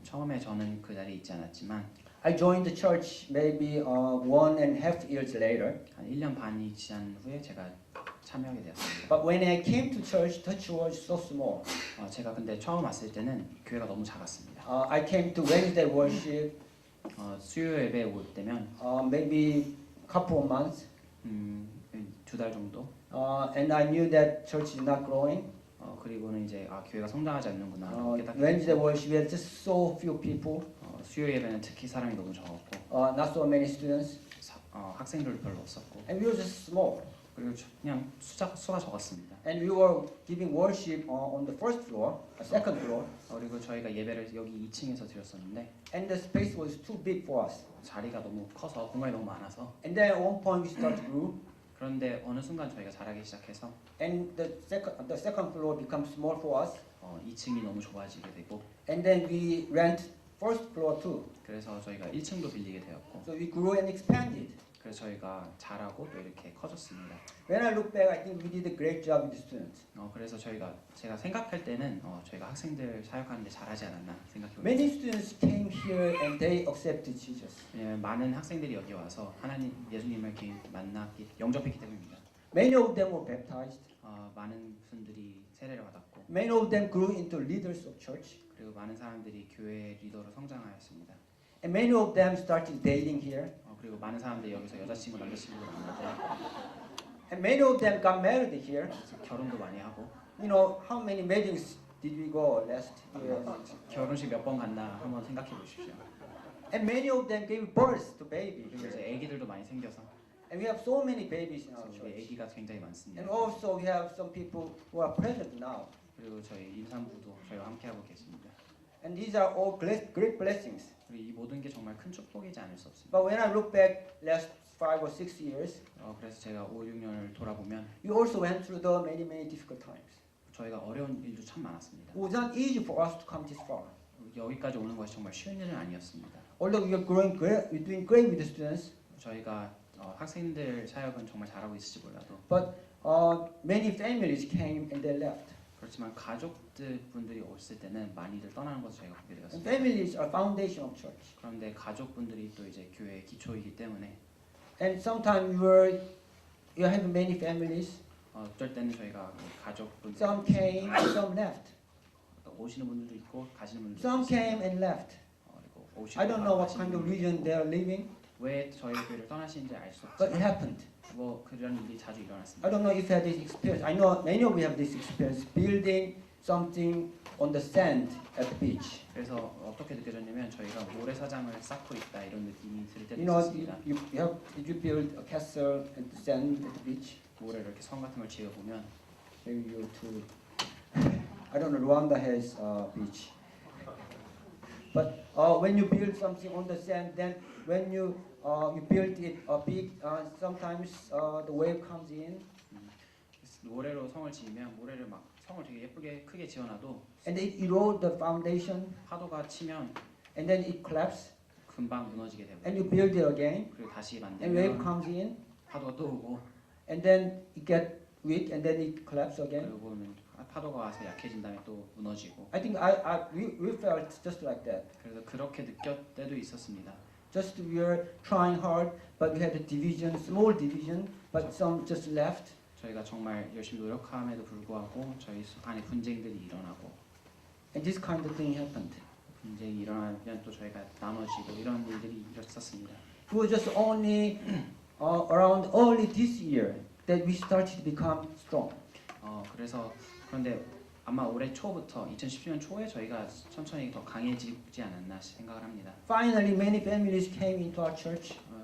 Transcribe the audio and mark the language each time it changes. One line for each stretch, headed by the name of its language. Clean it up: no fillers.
Korean: 처음에 저는 그 자리에 있지 않았지만
English: I joined the church maybe 1.5 years later.
Korean: 한 1년 반이 지난 후에 제가 참여하게 되었습니다.
English: But when I came to church, the church was so small.
Korean: 제가 근데 처음 왔을 때는 교회가 너무 작았습니다.
English: I came to Wednesday worship.
Korean: 수요 예배 올 때면
English: maybe couple of months.
Korean: 2달 정도.
English: And I knew that church is not growing.
Korean: 그리고는 이제 교회가 성장하지 않는구나.
English: Wednesday worship we had just so few people.
Korean: 수요 예배는 특히 사람이 너무 적었고.
English: Not so many students.
Korean: 학생들도 별로 없었고.
English: And we were just small.
Korean: 그리고 그냥 수가 적었습니다.
English: And we were giving worship on the first floor, second floor.
Korean: 그리고 저희가 예배를 여기 2층에서 드렸었는데.
English: And the space was too big for us.
Korean: 자리가 너무 커서 공간이 너무 많아서.
English: And then at one point we started to grow.
Korean: 그런데 어느 순간 저희가 자라기 시작해서.
English: And the second floor becomes small for us.
Korean: 2층이 너무 좁아지게 되고.
English: And then we rent first floor too.
Korean: 그래서 저희가 1층도 빌리게 되었고.
English: So we grew and expanded.
Korean: 그래서 저희가 자라고 또 이렇게 커졌습니다.
English: When I look back, I think we did a great job with the students.
Korean: 그래서 제가 생각할 때는 저희가 학생들 사역하는데 잘하지 않았나 생각해 봅니다.
English: Many students came here and they accepted Jesus.
Korean: 많은 학생들이 여기 와서 하나님 예수님을 이렇게 만났기 영접했기 때문입니다.
English: Many of them were baptized.
Korean: 많은 분들이 세례를 받았고.
English: Many of them grew into leaders of church.
Korean: 그리고 많은 사람들이 교회 리더로 성장하였습니다.
English: And many of them started dating here.
Korean: 그리고 많은 사람들이 여기서 여자친구 남자친구를 만나고.
English: And many of them got married here.
Korean: 결혼도 많이 하고.
English: You know, how many weddings did we go last year?
Korean: 결혼식 몇 번 갔나 한번 생각해 보십시오.
English: And many of them gave birth to babies.
Korean: 그리고 이제 아기들도 많이 생겨서.
English: And we have so many babies in our
Korean: 우리
English: church.
Korean: 아기가 굉장히 많습니다.
English: And also we have some people who are present now.
Korean: 그리고 저희 임산부도 저희와 함께 하고 계십니다.
English: And these are all great blessings.
Korean: 그리고 이 모든 게 정말 큰 축복이지 않을 수 없습니다.
English: But when I look back last 5 or 6 years,
Korean: 그래서 제가 5, 6년을 돌아보면
English: we also went through the many difficult times.
Korean: 저희가 어려운 일도 참 많았습니다.
English: It was not easy for us to come this far.
Korean: 여기까지 오는 것이 정말 쉬운 일은 아니었습니다.
English: Although we are growing great, we're doing great with the students.
Korean: 저희가 학생들 사역은 정말 잘하고 있을지 몰라도.
English: But many families came and they left.
Korean: 그렇지만 가족들 분들이 없을 때는 많이들 떠나는 것을 저희가 보게
English: And
Korean: 되었습니다.
English: families are foundation of church.
Korean: 그런데 가족분들이 또 이제 교회의 기초이기 때문에.
English: And sometimes you have many families.
Korean: 어쩔 때는 저희가 가족분들.
English: Some came, some left.
Korean: 오시는 분들도 있고 가시는 분들도
English: Some
Korean: 있습니다.
English: came and left.
Korean: 그리고 오시고
English: I don't know what
Korean: 가시는
English: kind of
Korean: 분들도
English: reason they are leaving,
Korean: 왜 저희 교회를 떠나시는지 알 수
English: but it
Korean: 없지만
English: happened.
Korean: 뭐 그런 일이 자주
English: I
Korean: 일어났습니다.
English: don't know if you had this experience. I know many of you have this experience. Building something on the sand at the beach.
Korean: 그래서 어떻게 느껴졌냐면 저희가 모래사장을 쌓고 있다 이런 느낌이 들 때도
English: You know,
Korean: 있었습니다.
English: did you build a castle at the sand at the beach?
Korean: 모래로 이렇게 성 같은 걸 지어 보면
English: Maybe you too. I don't know. Rwanda has a beach. But when you build something on the sand, then when you build it big, sometimes the wave comes in,
Korean: 모래로 성을 지으면 모래를 막 성을 되게 예쁘게 크게 지어놔도
English: and it erode the foundation,
Korean: 파도가 치면
English: and then it collapses,
Korean: 금방 무너지게 되고
English: and you build it again,
Korean: 그리고 다시
English: and wave
Korean: 만들면
English: comes in,
Korean: 파도가 또 오고
English: and then it get weak, and then it collapses again.
Korean: 그리고는 파도가 와서 약해진 다음에 또 무너지고
English: I think we felt just like that.
Korean: 그래서 그렇게 느꼈을 때도 있었습니다.
English: Just we were trying hard, but we had a division, small division, but some just left.
Korean: 저희가 정말 열심히 노력함에도 불구하고 저희 안에 분쟁들이 일어나고
English: And this kind of thing happened.
Korean: 분쟁이 일어나면 또 저희가 나눠지고 이런 일들이 있었습니다.
English: It was just only around early this year that we started to become strong.
Korean: 그래서 그런데 아마 올해 초부터 2017년 초에 저희가 천천히 더 강해지지 않았나 생각을 합니다.
English: Finally, many families came into our church,